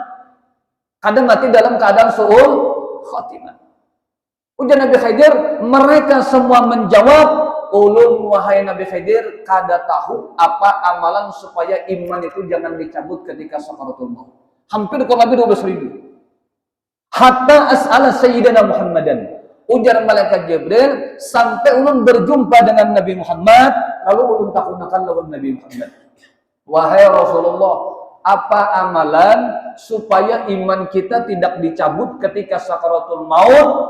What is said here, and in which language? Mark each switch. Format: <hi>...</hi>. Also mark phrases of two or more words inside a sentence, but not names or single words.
<id>Kadang mati dalam keadaan su'ul khatimah.</id> <bjn>Ujar Nabi Khidir, mereka semua menjawab, ulun wahai Nabi Khidir, kada tahu apa amalan supaya iman itu jangan dicabut ketika sakaratul maut.</bjn> <id>Hampir kurang lebih 12.000.</id> <ar>حتى أسأل سيدنا محمدا.</ar> <bjn>Ujar malaikat Jibril sampai ulun berjumpa dengan Nabi Muhammad, lalu ulun takunakan lawan Nabi Muhammad.</bjn> <id>Wahai Rasulullah, apa amalan supaya iman kita tidak dicabut ketika sakaratul maut?</id>